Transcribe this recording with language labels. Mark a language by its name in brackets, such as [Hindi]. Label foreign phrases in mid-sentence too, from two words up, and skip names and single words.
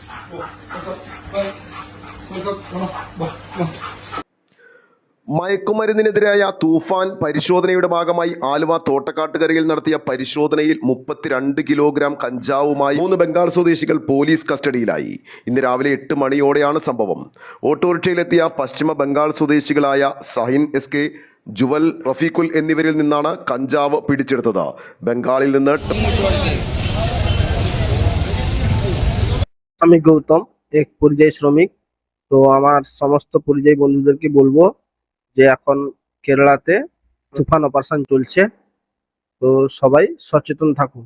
[Malayalam] മയക്കുമരുന്നിനെതിരായ തൂഫാൻ പരിശോധനയുടെ ഭാഗമായി ആലുവ തോട്ടക്കാട്ടുകരയിൽ നടത്തിയ പരിശോധനയിൽ 32 കിലോഗ്രാം കഞ്ചാവുമായി 3 ബംഗാൾ സ്വദേശികൾ പോലീസ് കസ്റ്റഡിയിലായി. ഇന്ന് രാവിലെ 8 മണിയോടെയാണ് സംഭവം. ഓട്ടോറിക്ഷയിലെത്തിയ പശ്ചിമ ബംഗാൾ സ്വദേശികളായ സഹിൻ SK, ജുവൽ, റഫീഖുൽ എന്നിവരിൽ നിന്നാണ് കഞ്ചാവ് പിടിച്ചെടുത്തത്. ബംഗാളിൽ നിന്ന് [Bangla] আমি গৌতম, এক পরিযায়ী শ্রমিক। তো আমার সমস্ত পরিযায়ী বন্ধুদেরকে বলবো যে এখন কেরালাতে তুফান অপারেশন চলছে, তো সবাই সচেতন থাকুন।